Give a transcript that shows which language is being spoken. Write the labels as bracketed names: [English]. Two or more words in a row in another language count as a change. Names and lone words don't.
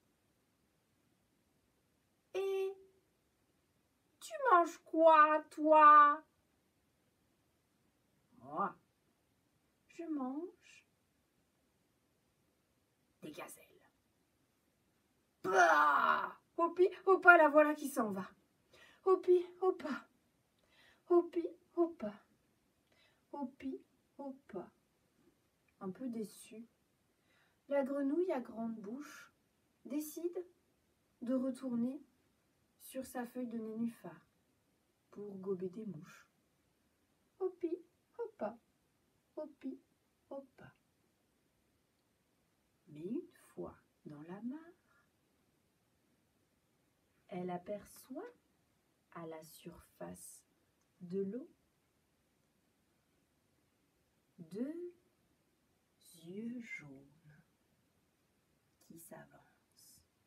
[French] Et tu manges quoi, toi? Moi, je mange des gazelles. Bah! Hoppi, hoppa, la voilà qui s'en va. Hoppi, hoppa. Hoppi, hoppa. Hoppi, hoppa. Un peu déçue, la grenouille à grande bouche décide de retourner sur sa feuille de nénuphar pour gober des mouches. Hoppi, hoppa. Hoppi, hoppa. Mais une fois dans la mare, elle aperçoit à la surface de l'eau 2 yeux jaunes qui s'avancent.